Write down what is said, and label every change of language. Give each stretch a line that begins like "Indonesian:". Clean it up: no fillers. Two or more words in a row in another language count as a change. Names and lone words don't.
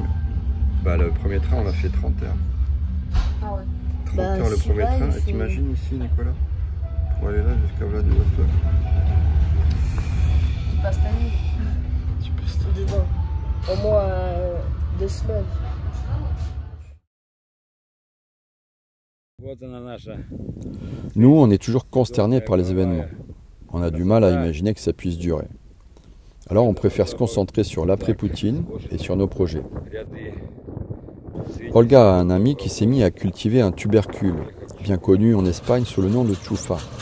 French: Bah le premier train on a fait 30 heures. Ah ouais. 30 heures le premier train. Et t'imagines ici Nicolas? Pour aller là jusqu'à Vladivostok. Tu passes ta nuit. Dedans. Au moins 2 semaines.
Russian: Вот она наша.
French: Nous on est toujours consternés par les événements. On a du mal à imaginer que ça puisse durer. Alors on préfère se concentrer sur l'après-Poutine et sur nos projets. Olga a un ami qui s'est mis à cultiver un tubercule, bien connu en Espagne sous le nom de chufa.